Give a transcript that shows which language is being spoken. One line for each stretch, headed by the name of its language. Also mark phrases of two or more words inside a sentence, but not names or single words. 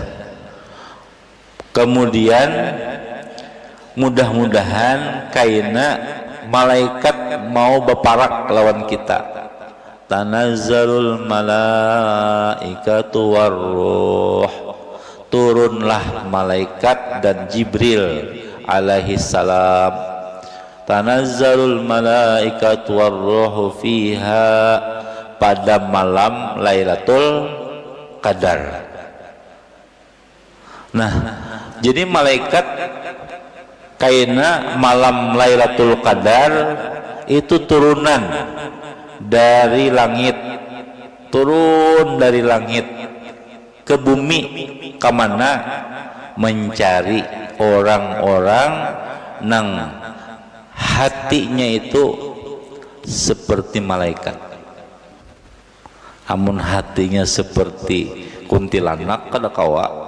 Banjar: Kemudian mudah-mudahan kaina malaikat mau beparak lawan kita.
Arabic: تنزل الملائكة والروح,
Indonesian: turunlah malaikat dan Jibril
Arabic: عليه السلام. تنزل الملائكة والروح فيها,
Indonesian: pada malam Lailatul Qadar.
Banjar: Nah, jadi malaikat kaina malam Lailatul Qadar itu turunan dari langit, turun dari langit ke bumi, kemana? Mencari orang-orang nang hatinya itu seperti malaikat. Amun hatinya seperti kuntilanak kada kawa.